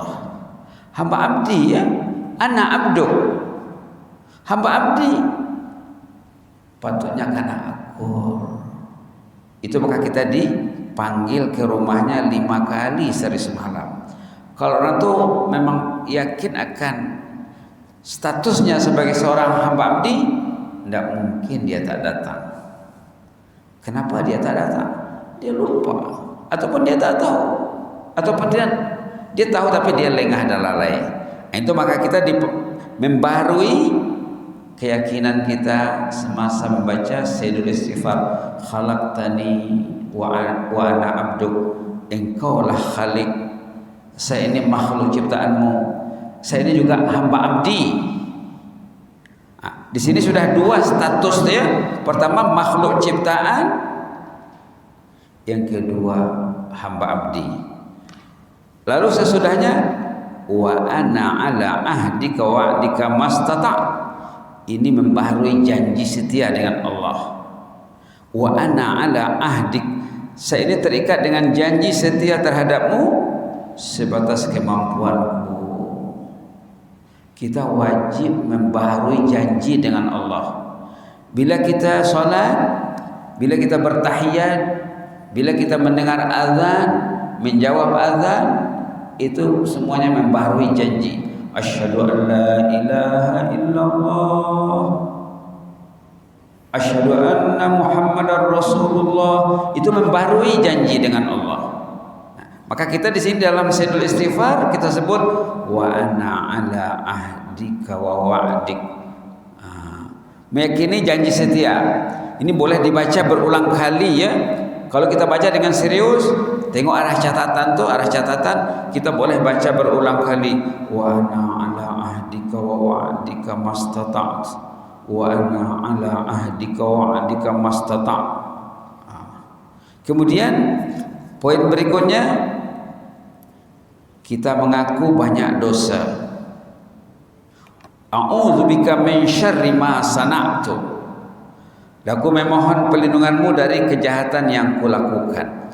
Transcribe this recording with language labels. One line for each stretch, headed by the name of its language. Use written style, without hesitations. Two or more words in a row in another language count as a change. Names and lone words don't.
Malay: Hamba abdi ya,
Arabic: أنا عبدك,
Malay: hamba abdi, patutnya karena akur. Itu maka kita dipanggil ke rumahnya 5 kali sehari semalam. Kalau orang itu memang yakin akan statusnya sebagai seorang hamba abdi, tidak mungkin dia tak datang. Kenapa dia tak datang? Dia lupa, ataupun dia tak tahu, ataupun dia tahu tapi dia lengah dan lalai. Itu maka kita membarui keyakinan kita semasa membaca
Arabic: سيد الاستغفار, خلقتني وأنا عبدك,
Malay: engkaulah Khalik, saya ini makhluk ciptaanmu, saya ini juga hamba abdi. Di sini sudah 2 status ya. Pertama makhluk ciptaan, yang kedua hamba abdi. Lalu sesudahnya,
Arabic: وأنا على عهدك وعدك ما استطعت'.
Malay: Ini membaharui janji setia dengan Allah.
Arabic: وأنا على عهدك,
Malay: saya ini terikat dengan janji setia terhadapmu sebatas kemampuanku. Kita wajib membaharui janji dengan Allah. Bila kita sholat, bila kita bertahiyat, bila kita mendengar azan, menjawab azan, itu semuanya membaharui janji.
Arabic: أشهد أن لا إله إلا الله، أشهد أن محمدا رسول الله,
Malay: itu membaharui janji dengan Allah. Maka kita di sini dalam
Arabic: سيد الاستغفار
Malay: kita sebut
Arabic: وأنا على عهدك ووعدك.
Malay: Meyakini janji setia. Ini boleh dibaca berulang kali ya. Kalau kita baca dengan serius, tengok arah catatan tuh, arah catatan kita boleh baca berulang kali.
Arabic: وأنا على عهدك ووعدك ما استطعت'. وأنا على عهدك ووعدك ما استطعت'.
Malay: Kemudian poin berikutnya, kita mengaku banyak dosa.
Arabic: أعوذ بك من شر ما صنعت.
Malay: Aku memohon perlindunganmu dari kejahatan yang kulakukan.